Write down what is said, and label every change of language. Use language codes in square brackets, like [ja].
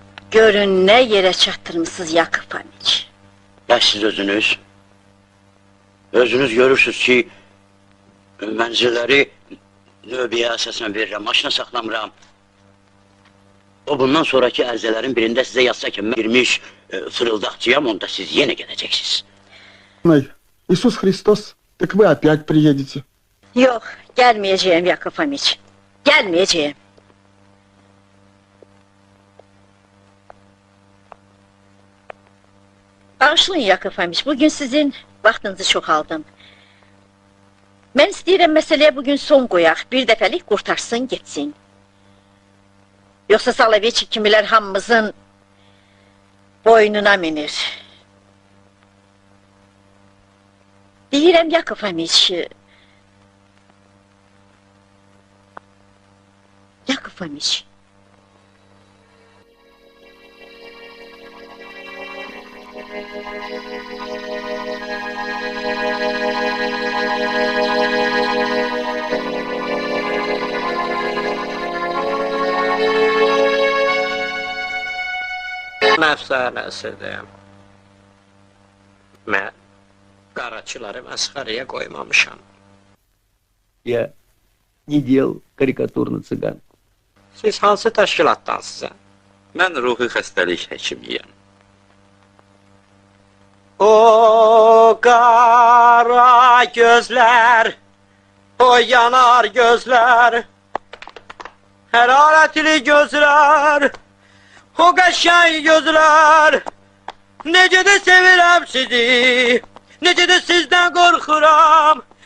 [az] Görün ne yere çattırmışsınız Yakıb Amiç. Ya siz özünüz görürsünüz ki, mənzilləri növbəyə əsasən verirəm, maşına saxlamıram. O bundan sonraki ərzələrin birində sizə yazsa ki, mən girmiş fırıldaqçıyam, onda siz yenə gedəcəksiniz. [ru] Иисус Христос, так вы опять приедете. [az] Yok, gelmeyeceğim Yakıb Amiç. Gelmeyeceğim. Bağışlayın Yakıb Amiç, bugün sizin vaxtınızı çox aldım. Mən istəyirəm məsələyə bugün son qoyaq, bir dəfəlik qurtarsın, getsin. Yoxsa Salaveçik kimilər hamımızın boynuna minir. Deyirəm Yakıb Amiç. Yakıb Amiç. Məfsənəsidir. Mən qaraçıları məsxərəyə qoymamışam. [ru] Я не делал карикатур на цыган. [az] Siz hansı təşkilatdansınız? Mən ruhi xəstəlik həkimiyəm. O qara gözlər, o yanar gözlər, hərarətli gözlər, o qəşəng gözlər, necə də sevirəm sizi, necə də sizdən qorxuram.